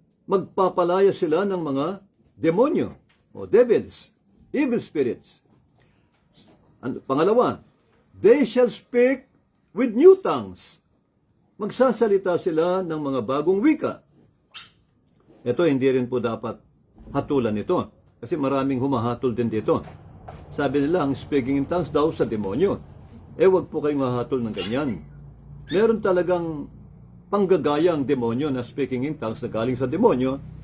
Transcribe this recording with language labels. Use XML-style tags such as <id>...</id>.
<tl>Magpapalaya sila ng mga demonyo o devils, evil spirits.</tl> <en>Pangalawa, they shall speak with new tongues.</en> <tl>Magsasalita sila ng mga bagong wika. Ito, hindi rin po dapat hatulan ito. Kasi maraming humahatol din dito. Sabi nila, ang speaking in tongues daw sa demonyo. Wag po kayong mahatol ng ganyan. Meron talagang panggagaya ang demonyo na speaking in tongues na galing sa demonyo.</tl>